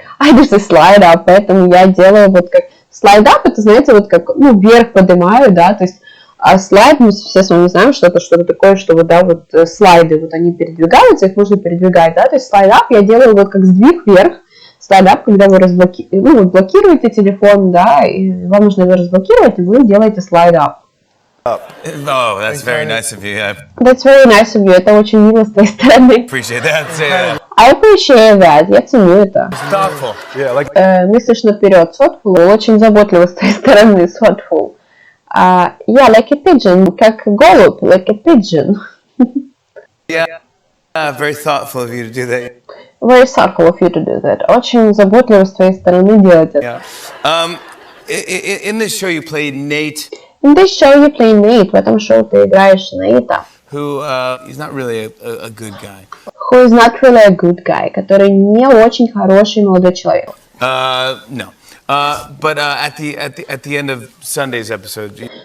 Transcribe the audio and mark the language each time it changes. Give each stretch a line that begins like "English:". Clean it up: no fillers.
English: I do the slide up,
Russian: поэтому я делаю вот как slide up, это, знаете, вот как, ну, вверх поднимаю, да, то есть слайд, мы все с вами знаем, что это что-то такое, что вот, да, вот слайды, вот они передвигаются, их можно передвигать, да, то есть slide up я делаю вот как сдвиг вверх, slide up, когда вы блокируете телефон, да, и вам нужно его разблокировать, и вы делаете slide up.
English: Oh, that's very nice of you. I That's very nice of you.
Russian: Это очень мило с твоей стороны.
English: appreciate that. Yeah. I appreciate that.
Russian: Я ценю это.
English: Thoughtful. Yeah, like
Russian: Мыслишь наперед. Thoughtful. Очень заботливо с твоей стороны.
English: Thoughtful. Yeah, like a pigeon.
Russian: Как голубь.
English: Like a pigeon. Yeah. Very thoughtful of you to do that. Very thoughtful of you to do that.
Russian: Очень заботливо с твоей стороны делать это.
English: Yeah. In this show you played Nate. In this show you play Nate.
Russian: В этом шоу ты играешь Нейта.
English: Who he's not really a good guy. Who is not really a good guy.
Russian: Который не очень хороший молодой человек.
English: No. But at the end of Sunday's episode.